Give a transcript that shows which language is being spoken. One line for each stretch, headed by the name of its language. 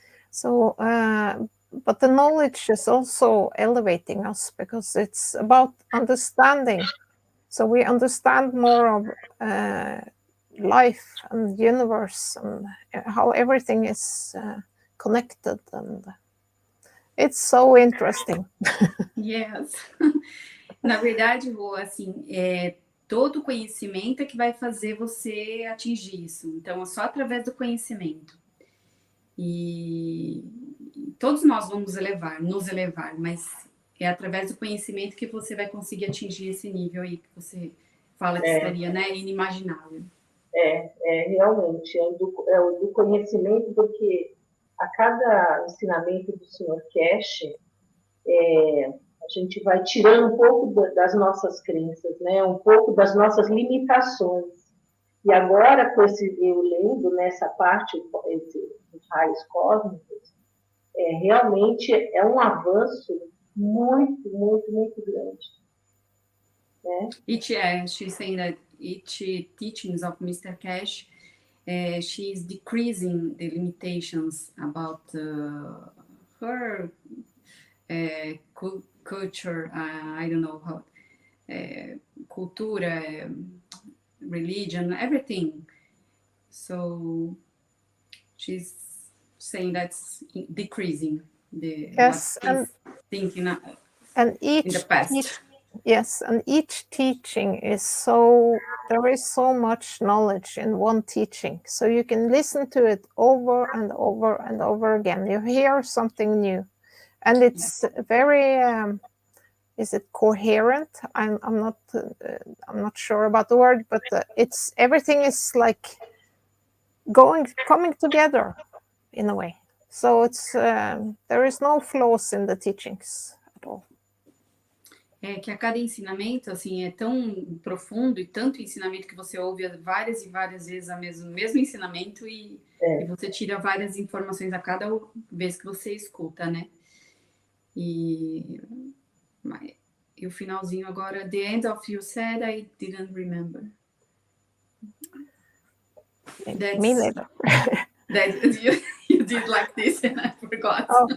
English: So, but the knowledge is also elevating us because it's about understanding. So we understand more of life and the universe and how everything is connected, and it's so interesting. Yes.
Portuguese: Na verdade, Rô, assim, todo conhecimento é que vai fazer você atingir isso. Então, é só através do conhecimento. E todos nós vamos nos elevar, mas é através do conhecimento que você vai conseguir atingir esse nível aí que você fala que estaria, né, inimaginável. Realmente, é o do conhecimento, porque a cada ensinamento do Sr. Keshe, a gente vai tirando um pouco das nossas crenças, né? Um pouco das nossas limitações. E agora, com eu lendo nessa parte dos raios cósmicos, realmente é um avanço muito, muito, muito grande. Né?
English: She's saying that each teachings of Mr. Keshe, she is decreasing the limitations about her culture, I don't know how, cultura, religion, everything. So she's saying that's decreasing the Yes, what she's thinking and in the past. Yes, and each teaching is there is so much knowledge in one teaching. So you can listen to it over and over and over again. You hear something new. And it's very, is it coherent? I'm not sure about the word, but everything is like coming together in a way. So it's there is no flaws in the teachings at all.
Portuguese: É que a cada ensinamento, assim, é tão profundo e tanto ensinamento que você ouve várias e várias vezes o mesmo ensinamento e você tira várias informações a cada vez que você escuta, né? E o finalzinho agora,
English: the end of you said I didn't remember. Me neither. That you did like this and I forgot.